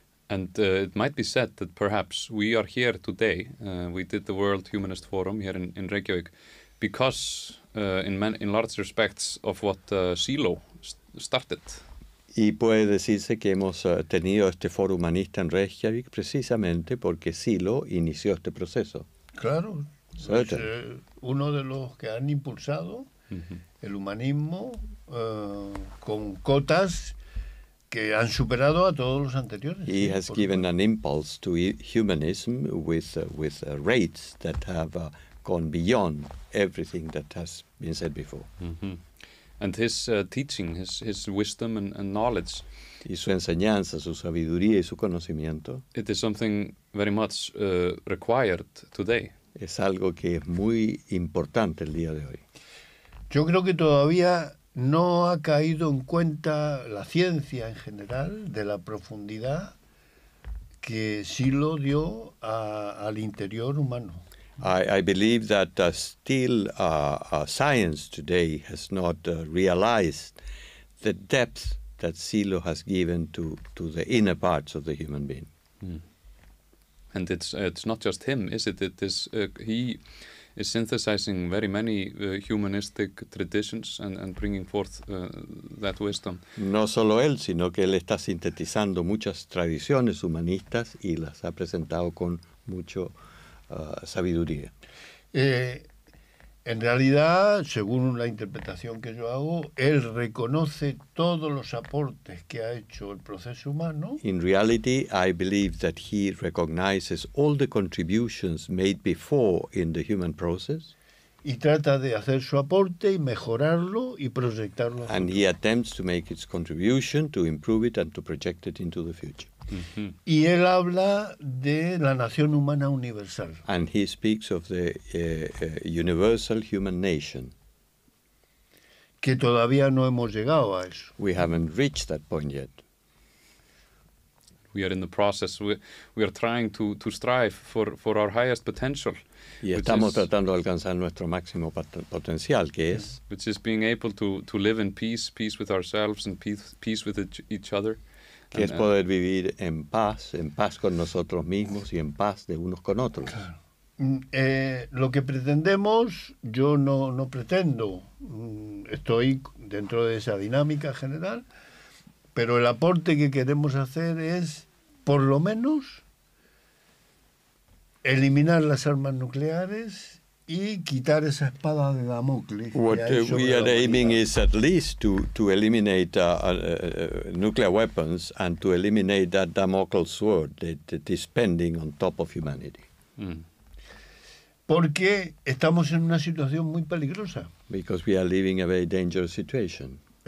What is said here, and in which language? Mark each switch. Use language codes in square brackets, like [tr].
[en] And it might be said that perhaps we are here today, we did the World Humanist Forum here in Reykjavík, because in large respects of what Silo started. [es] Y puede decirse que hemos tenido este foro humanista en Reykjavík precisamente porque Silo inició este proceso. Claro, es uno de los que han impulsado el humanismo con cotas que han superado a todos los anteriores. [en] He has given an impulse to humanism with rates that have gone beyond everything that has been said before. And his teaching, his wisdom and knowledge, [es] Y su enseñanza, su sabiduría y su conocimiento [en] it is something very much required today. [es] es algo que es muy importante el día de hoy. Yo creo que todavía no ha caído en cuenta la ciencia en general de la profundidad que Silo dio al interior humano. [en] I believe that still science today has not realized the depth that Silo has given to the inner parts of the human being. And it's not just him, is it? It is he is synthesizing very many humanistic traditions and bringing forth that wisdom. [es] No solo él, sino que él está sintetizando muchas tradiciones humanistas y las ha presentado con mucho sabiduría. En realidad, según la interpretación que yo hago, él reconoce todos los aportes que ha hecho el proceso humano. [en] In reality, I believe that he recognizes all the contributions made before in the human process. [es] Y trata de hacer su aporte y mejorarlo y proyectarlo. [en] And he attempts to make its contribution, to improve it and to project it into the future. [es] Y él habla de la nación humana universal. [en] And he speaks of the universal human nation. [es] Que todavía no hemos llegado a eso. [en] We haven't reached that point yet. We are in the process. We are trying to strive for our highest potential. [es] Y estamos tratando de alcanzar nuestro máximo potencial, que es [en] which is being able to live in peace with ourselves and peace with each other. [es] Que es poder vivir en paz con nosotros mismos y en paz de unos con otros. Claro. Lo que pretendemos, yo no pretendo, estoy dentro de esa dinámica general, pero el aporte que queremos hacer es, por lo menos, eliminar las armas nucleares y quitar esa espada de Damocles. [en] What we are aiming is at least to eliminate nuclear weapons and to eliminate that Damocles sword that is pending on top of humanity. [es] Porque estamos en una situación muy peligrosa. [en] Because we are living a very dangerous situation.